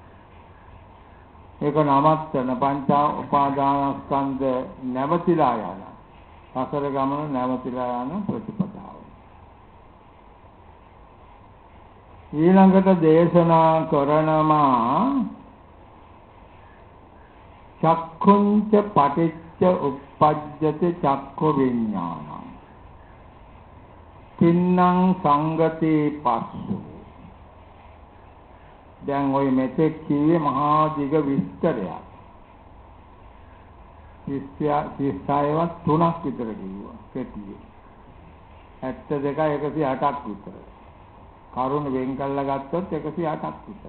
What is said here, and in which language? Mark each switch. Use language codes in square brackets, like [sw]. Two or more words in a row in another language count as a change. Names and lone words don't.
[si] ඒක නමත්තන පංච උපාදානස්කන්ධ නැවතිලා යන සසර ගමන නැවතිලා යන ප්‍රතිපදාව. ඊළඟට දේශනා කරනවා [pi] චක්ඛුංච පටිච්ච උප්පජ්ජති චක්ඛු විඥානං. තින්නම් සංගති පස්සු. [si] දැන් ওই මෙතෙක් කිව්වේ මහා දිග විස්තරයක්. 36වත් 3ක් විතර කිව්වා කෙටියෙන්. 72 108ක් විතර. කරුණ වෙන් කළා ගත්තොත් 108ක් විතර.